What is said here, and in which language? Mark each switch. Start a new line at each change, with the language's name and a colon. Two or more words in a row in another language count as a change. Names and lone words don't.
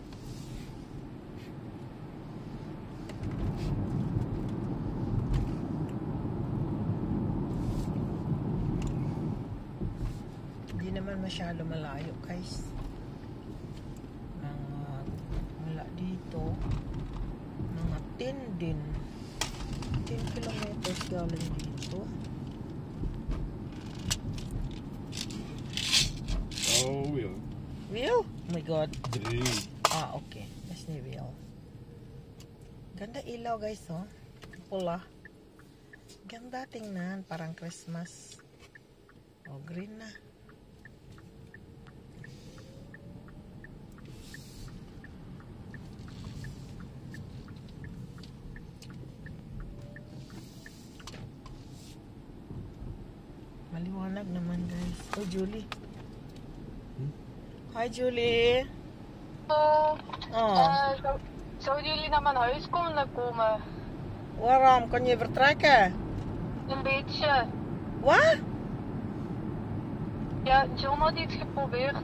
Filipino: Hindi naman masyado malayo guys. Mula dito. Mga 10 din. 10 kilometers galing dito.
English: Oh, wheel. Wheel? Oh my god. 3. Okay. That's the wheel.
Filipino: Ganda ilaw guys, oh. Pula. Ganda tingnan. Parang Christmas. Oh, green na. Maliwanag naman guys. Oh, Julie. Hi, Julie.
Dutch: Zouden jullie naar mijn huis komen? Waarom? Kan je vertrekken? Een beetje. Wat? Ja, John had iets geprobeerd.